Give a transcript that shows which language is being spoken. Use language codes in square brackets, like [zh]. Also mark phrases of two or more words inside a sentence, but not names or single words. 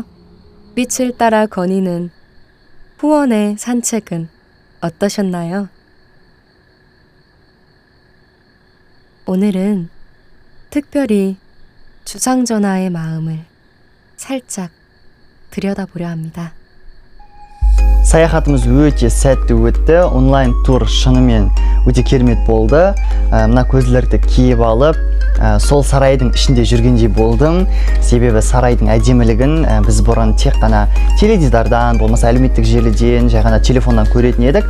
[ko] 빛을 따라 거니는 후원의 산책은 어떠셨나요? 오늘은 특별히 주상전하의 마음을 살짝 들여다보려 합니다. [kk] Саяхатымыз өте сәтті өтті. Онлайн тур шынымен өте керемет болды. Мына көзілдірікті киіп алып, сол сарайдың ішінде жүргендей болдым. Себебі сарайдың әдемілігін біз бұрын тек қана теледидардан, болмаса әлеуметтік желіден, жай ғана телефоннан көретін едік.